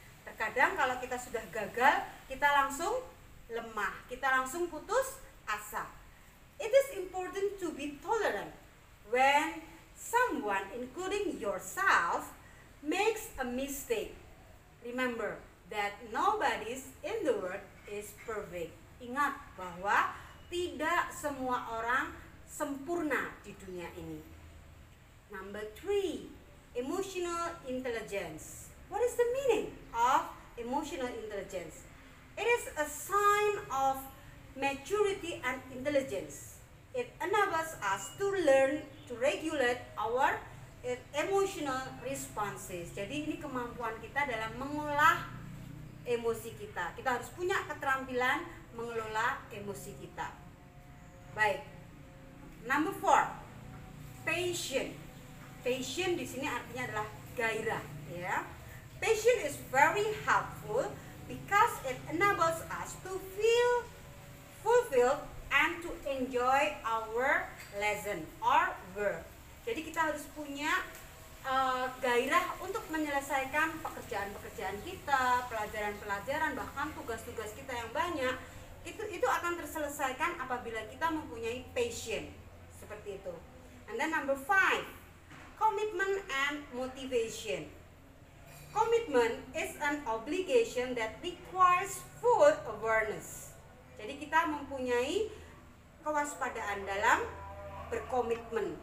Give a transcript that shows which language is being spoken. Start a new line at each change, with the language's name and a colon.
Indonesian: Terkadang kalau kita sudah gagal, kita langsung lemah, kita langsung putus asa.
English: It is important to be tolerant when someone, including yourself, makes a mistake. Remember that nobody in the world is perfect.
Indonesian: Ingat bahwa tidak semua orang sempurna di dunia ini.
English: Number 3, emotional intelligence. What is the meaning of emotional intelligence? It is a sign of maturity and intelligence. It enables us to learn to regulate our emotional responses.
Indonesian: Jadi ini kemampuan kita dalam mengolah emosi kita. Kita harus punya keterampilan mengelola emosi kita. Baik.
English: Number 4, passion.
Indonesian: Passion di sini artinya adalah gairah, ya.
English: Passion is very helpful because it enables us to feel fulfilled and to enjoy our lesson or work.
Indonesian: Jadi kita harus punya gairah untuk menyelesaikan pekerjaan-pekerjaan kita, pelajaran-pelajaran, bahkan tugas-tugas kita yang banyak. Itu akan terselesaikan apabila kita mempunyai passion. Seperti itu.
English: And then number 5, commitment and motivation. Commitment is an obligation that requires full awareness.
Indonesian: Jadi kita mempunyai kewaspadaan dalam berkomitmen.